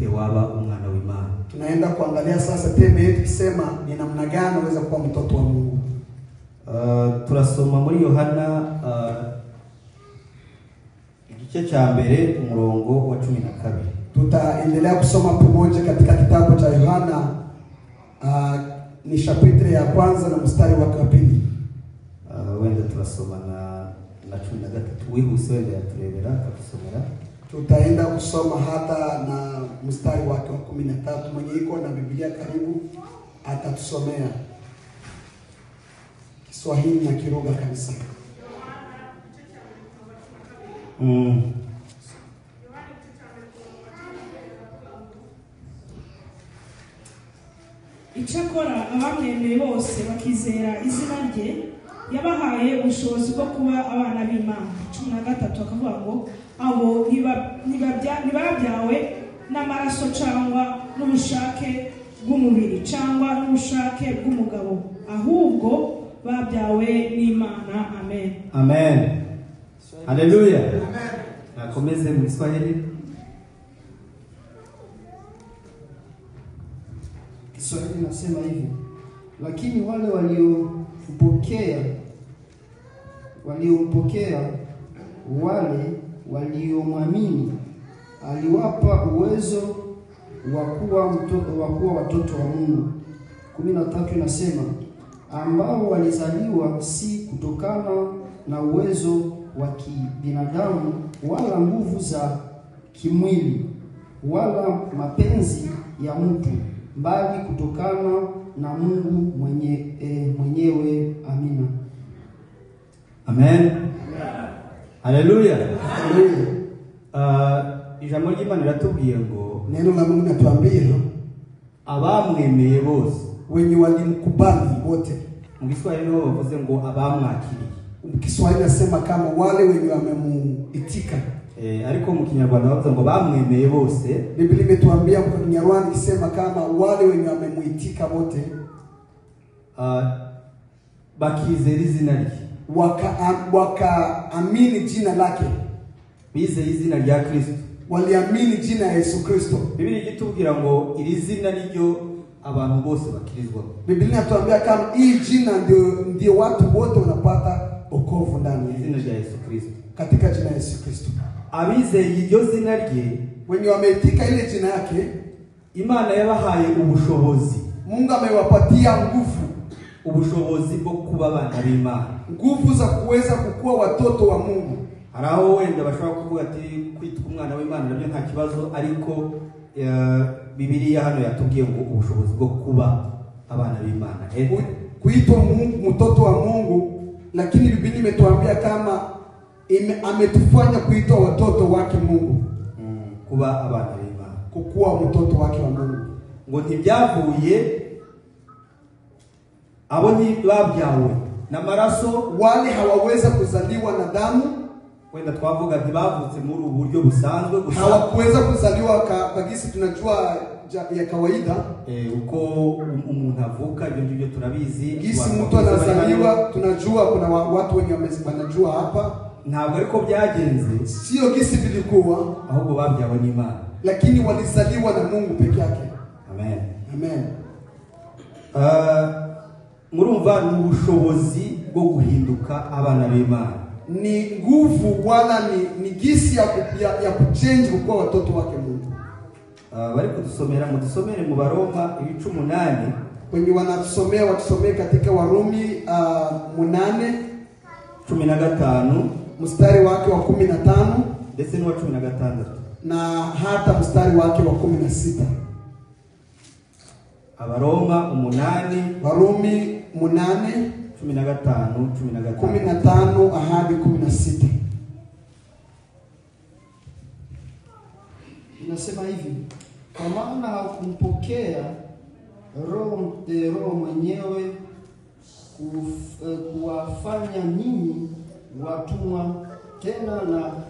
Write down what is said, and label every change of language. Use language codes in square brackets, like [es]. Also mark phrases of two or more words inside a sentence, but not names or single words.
[rw] gute waba umwana w'Imana. [sw] Tunaenda kuangalia sasa teme yetu kisema ni namna gani unaweza kuwa mtoto wa Mungu. [rw] Turasoma muri Yohana igice cha mbere umurongo wa 12. [sw] Tutaendelea kusoma pamoja katika kitabu cha Yohana ni chapitre ya kwanza na mstari wa 2. [rw] Wenda turasoma na 13 wihuse wenda yaturebera akatusomera. [sw] Tutaenda kusoma hata na mstari wake wa 13. Mwenye iko na Biblia karibu atatusomea Kiswahili na Kiruga kabisa. [rw] Icyakora abamwemeye bose bakizera izina rye yabahaye ubushobozi bwo kuba abana b'Imana. 13 akavuga ngo abo ntibabyawe n'amaraso cyangwa n'ubushake bw'umubiri cyangwa n'ubushake bw'umugabo, ahubwo babyawe n'Imana. Amen. Amen. Haleluya. Amen. Nakomeze mu Kiswahili. [sw] Kiswahili nasema hivi: lakini wale waliompokea wale waliomwamini aliwapa uwezo wa kuwa watoto wa Mungu. 13 inasema ambao walizaliwa si kutokana na uwezo wa kibinadamu wala nguvu za kimwili wala mapenzi ya mtu, bali kutokana na Mungu mwenyewe. Amina. Amen. Haleluya. [rw] Ijambo ry'Imana riratubwiye ngo [sw] neno la Mungu natuambia [rw] abamwemeye bose, [sw] wenye walimkubali wote. [rw] Mu Kiswahili ho bavuze ngo abamwakiriye. [sw] Kiswahili nasema kama wale wenye wamemuitika. [rw] Ariko mu Kinyarwanda bavuze ngo bamwemeye bose. [sw] Biblia imetuambia kwa Kinyarwanda kisema kama wale wenye wamemuitika wote, [rw] bakizera izina rye, [sw] wakaamini jina lake. [rw] Bizeye izina rya Kristo, [sw] waliamini jina ya Yesu Kristo. [rw] Biblia itubwira ngo iri zina niryo abantu bose bakirizwa. [sw] Biblia inatuambia kama hii jina ndio watu wote wanapata wokovu ndani ya jina la Yesu Kristo, katika jina la Yesu Kristo. [rw] Abizeye iryo zina rye, [sw] wenye wameitika ile jina yake, [rw] Imana yabahaye ubushobozi. [sw] Mungu amewapatia nguvu, [rw] ubushobozi bwo kuba abana b'Imana, [sw] nguvu za kuweza kukua watoto wa Mungu. [rw] Haraho wenda bashobora kuvuga ati kwitwa umwana w'Imana nabyo nta kibazo, ariko Biblia hano yatubwiye ngo ubushobozi bwo kuba abana b'Imana, [sw] kuitwa mtoto wa Mungu. Lakini Biblia imetuambia kama ametufanya kuitwa watoto wake Mungu, [rw] kuba abana b'Imana, [sw] kukuwa mtoto wake wa Mungu. [rw] Ngo ntibyavuye abo ntibabyawe na maraso, [sw] wale hawaweza kuzaliwa na damu. [rw] Wenda twavuga ntibavutse muri uburyo busanzwe gusa, [sw] hawakuweza kuzaliwa kwa gisi tunajua ya kawaida. [rw] Uko umuntu avuka ibyo ngibyo turabizi. [sw] Gisi mtu anazaliwa tunajua, kuna watu wenye wanajua hapa. [rw] Ntabwo ariko byagenze, [sw] sio gisi bilikuwa, [rw] ahubwo babyawe n'Imana, [sw] lakini walizaliwa na Mungu peke yake. Amen. Amen. [rw] Murumva ni ubushobozi bwo guhinduka abana b'Imana, [sw] ni nguvu wala ni gisi ya kuchange kuwa watoto wake Mungu. [rw] Bari kudusomera mudusomere mu Baroma 8. [sw] Wenye wanatusomea watusomee katika Warumi 8:15 mstari wake wa 15 [rw] ndetse n'uwa 16 [sw] na hata mstari wake wa 16. [rw] Abaroma 8, [sw] Warumi 8 15 hadi 16. Inasema hivi: kwa maana hakumpokea roho mwenyewe kuwafanya ninyi watumwa tena na